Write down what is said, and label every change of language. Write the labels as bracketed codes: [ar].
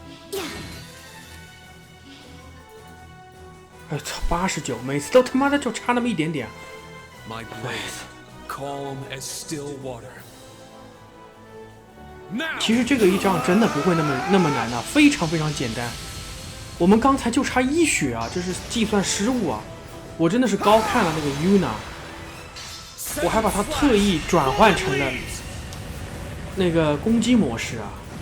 [en] Yeah. [zh] 哎操，89，每次都他妈的就差那么一点点。 [en] My blade, calm as still water. Now! [zh] 其实这个一仗真的不会那么难啊，非常非常简单。我们刚才就差1血啊，这是计算失误啊！我真的是高看了那个 Yuna， 我还把它特意转换成了那个攻击模式啊！